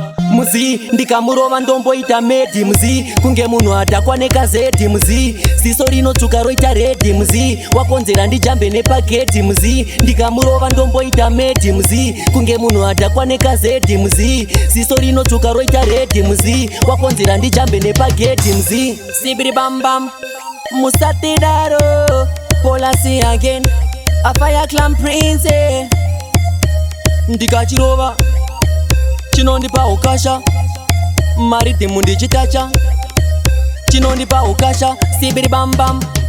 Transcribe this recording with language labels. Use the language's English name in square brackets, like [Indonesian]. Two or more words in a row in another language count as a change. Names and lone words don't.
[Shona] Muzi, ndikamurova ndomboita medi, muzi. Kunge munhu adhakwa nekazedhi, muzi. Ziso rinotsvuka roita redhi, muzi. Wakonzera ndijambe nepagedhi, muzi. Ndikamurova ndomboita medi, muzi. Kunge munhu adhakwa nekazedhi, muzi. Ziso rinotsvuka roita redhi, muzi. Wakonzera ndijambe nepagedhi, muzi. Sibiri bam bam. Musatidaro. Polasi again. [English] A fire clan prince, eh. [Shona] Ndikachirova chinondipa ukasha. Maridhimu ndichitacha. Chinondipa ukasha. Sibiri bam bam.